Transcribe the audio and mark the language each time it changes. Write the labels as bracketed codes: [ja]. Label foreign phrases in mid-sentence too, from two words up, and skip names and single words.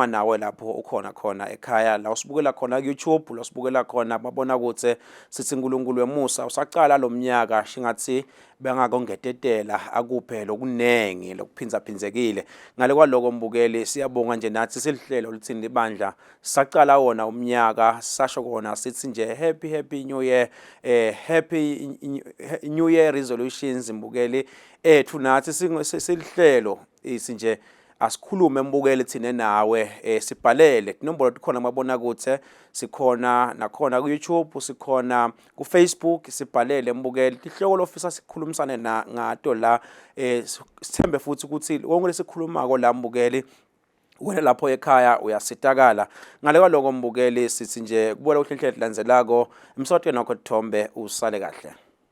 [ss] nawe lapho ukhona khona ekhaya la usibukela khona ku YouTube la usibukela khona babona ukuthi sithi uNkulunkulu wemusa usaqala lo mnyaka shingathi bengakongetetela akuphe lokunengi lokuphinza phinzekile ngale kwaloko mbukeli siyabonga nje nathi silihlelo Litsini Libandla saqala wona umnyaka sasho kona sithi nje happy [en] new year happy new year resolutions [ss] mbukeli ethu nathi silihlelo isinje asikhulume mbukeli thina nawe sibhalele inombolo khona mabona kuthe sikhona nakhona ku YouTube sikhona ku Facebook sibhalele mbukeli ihloko lofisa sikhulumisane ngato la sithembe futhi ukuthi konke lesikhulumako la mbukeli wena lapho ekhaya uyasitakala ngale kwaloko mbukeli sithi nje kubola uhlenhlelo landzelako emsakweni wakho Thombe usale kahle.